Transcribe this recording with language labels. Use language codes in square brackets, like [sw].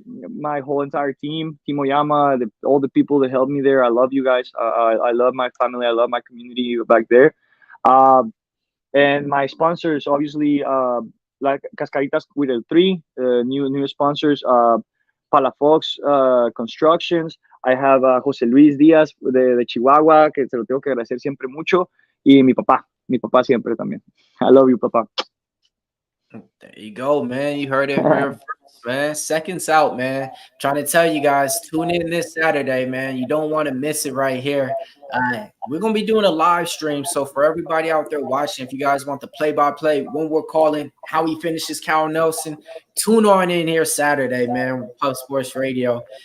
[en] My whole entire team, Timo Yama, all the people that helped me there. I love you guys. I love my family. I love my community back there. And my sponsors, obviously, like Cascaritas with el 3, new sponsors, Palafox Constructions. I have [es] José Luis Díaz de Chihuahua, que se lo tengo que agradecer siempre mucho. Y mi papá siempre también. [en] I love you, papá. There you go, man. You heard it here first, man. Seconds out, man. Trying to tell you guys, tune in this Saturday, man. You don't want to miss it right here. We're going to be doing a live stream. So for everybody out there watching, if you guys want the play-by-play, when we're calling how he finishes Cal Nelson, tune on in here Saturday, man, with Pub Sports Radio.